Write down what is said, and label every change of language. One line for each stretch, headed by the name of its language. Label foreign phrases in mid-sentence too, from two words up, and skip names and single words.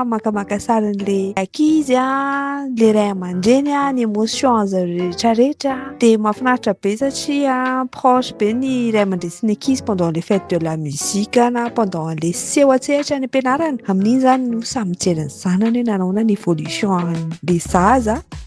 Malagasy: makamaka sara an'ilay ankizy le ray aman-dreny ny émotion zareo rehetrarehetra dia mahafinaritra be satria proche be ny ray aman-dreny sy ny ankizy
French: pendant les fêtes de la musique
Malagasy: na pendant les seho an-tsehatra any ampianarana. Amin'iny zany no samy mijery ny zanany hoe nanaona ny évolution an'ilay zaza.